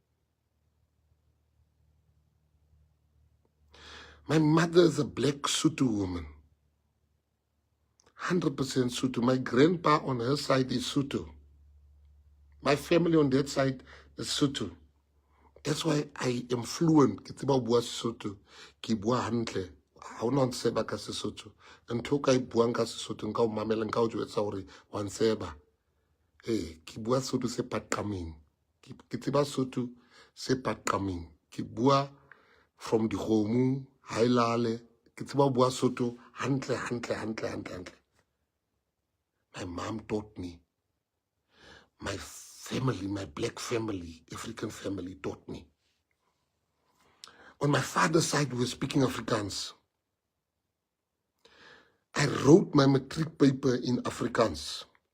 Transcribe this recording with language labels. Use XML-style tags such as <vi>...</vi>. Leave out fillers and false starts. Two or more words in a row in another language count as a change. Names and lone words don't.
<en>My mother is a black Sotho woman. 100% Sotho. My grandpa on her side is Sotho. My family on that side is Sotho. That's why I am fluent.</en> <st>Ke tseba bua Sesotho. Ke bua hantle. Ha ona ntseba ka Sesotho. Ntho ka buang ka Sesotho nka o mamela nka o jwetsa hore wa ntseba. Ke bua Sotho se paqameng. Ke tseba Sotho se paqameng. Ke bua</st> <en>from the</en> <st>Dikgomo, Hailale. Ke tseba bua Sotho hantle.</st> <en>My mom taught me. My family, my black family, African family taught me. On my father's side, we were speaking Afrikaans. I wrote my matric paper in Afrikaans.</en>